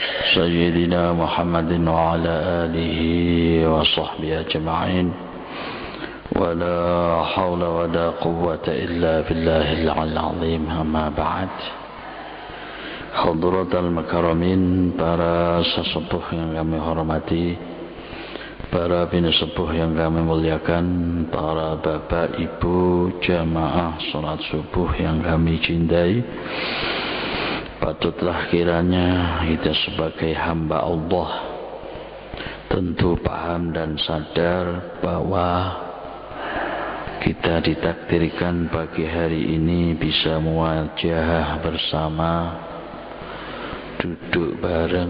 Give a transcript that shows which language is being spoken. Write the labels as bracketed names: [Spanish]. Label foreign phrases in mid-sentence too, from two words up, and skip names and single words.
[Arabic] سيدنا محمد وعلى آله وصحبه أجمعين ولا حول ولا قوة إلا بالله العلي العظيم. أما بعد, حضرة المكرمين, [Indonesian] para sesepuh yang kami hormati, para bini sepuh yang kami muliakan, para bapak ibu jamaah salat subuh yang kami cintai, patutlah kiranya kita sebagai hamba Allah tentu paham dan sadar bahwa kita ditakdirkan pagi hari ini bisa muwajahah bersama, duduk bareng.